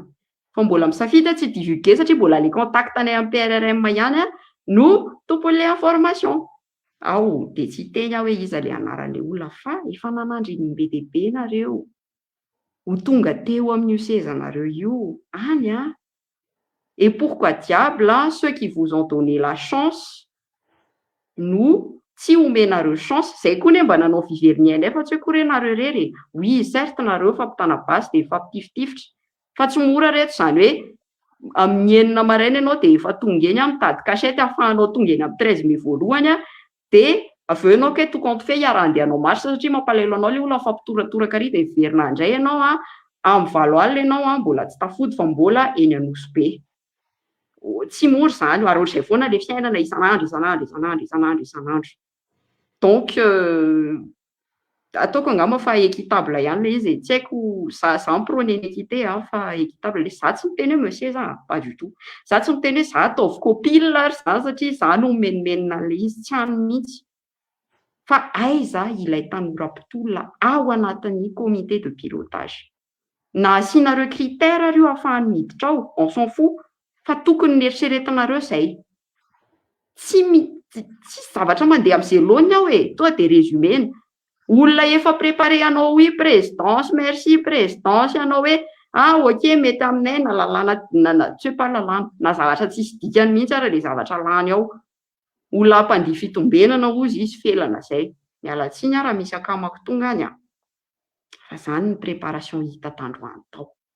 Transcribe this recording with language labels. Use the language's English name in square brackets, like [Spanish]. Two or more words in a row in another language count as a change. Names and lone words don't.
[Malagasy] Fa mbola misafidy tsy divulguer satria mbola ilay contactanay amin'ny PRRM ihany no tompon'ilay information. Dia tsy teny hoe iza ilay anaran'ilay olona fa efa nanandriny im-be dia be nareo. Ho tonga teo amin'io sezanareo io any [French] et pourquoi diable ceux qui vous ont donné la chance [Malagasy] no tsy omenareo chance. Zay koa ne mba nanao fiveriny fa tsy hoe koa nareo rery. [French] Oui, certes [Malagasy] nareo fampitana basy dia fampitifitra. Fa tsy mora reto izany hoe amin'ny 9 maraina ianao dia efa tonga eny mitady cachette ahafahanao tonga eny amin'ny 13 mai voalohany dia avy eo ianao ke [French] tout compte fait [Malagasy] hiara-andehanao marche satria mampalahelo anao ilay olona fampitoratoraka ary dia verina indray ianao amin'ny 7 alina ianao mbola tsy tafody fa mbola eny Anosibe. Tsy mora izany ary ohatr'izay foana ilay fiainana isan'andro. Donc ataoko angamba fa équitable ihany ilay izy. Tsy haiko za prône ny équité fa équitable. Za tsy miteny hoe monsieur za [French] pas du tout. [Malagasy] Za tsy miteny hoe za ataovy COPIL ary za satria za no menomenona an'ilay izy, tsy any mihitsy. Fa aiza ilay tanora mpitolona ao anatin'ny [French] comité de pilotage. [Malagasy] Na asianareo critère io ahafahany miditra ao, [French] on s'en fout. [Malagasy] Fa tokony nieritreretanareo izay. Tsy zavatra mandeha amin'izay laoniny aho toa dia résumé. Olona efa préparé anao [French] oui présidence, merci présidence [Malagasy] ianao hoe ok mety aminay na lalàna tsy hoe pas lalàna na zavatra tsisy dikany mihitsy ara ilay zavatra lany ao. Olona mpandihy fitombenana ozy izy felana izay. Miala tsiny raha misy akamako tonga any fa izany ny préparation hita tandroany tao.